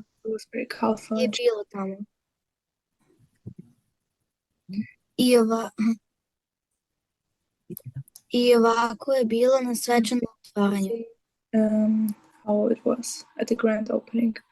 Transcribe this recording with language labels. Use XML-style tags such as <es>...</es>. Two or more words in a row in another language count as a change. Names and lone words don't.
<en>It was very colorful.</en> <hr>Je bilo tamo. I ovako je bilo na svečanom otvaranju.</hr> <en>How it was at the grand opening.</en>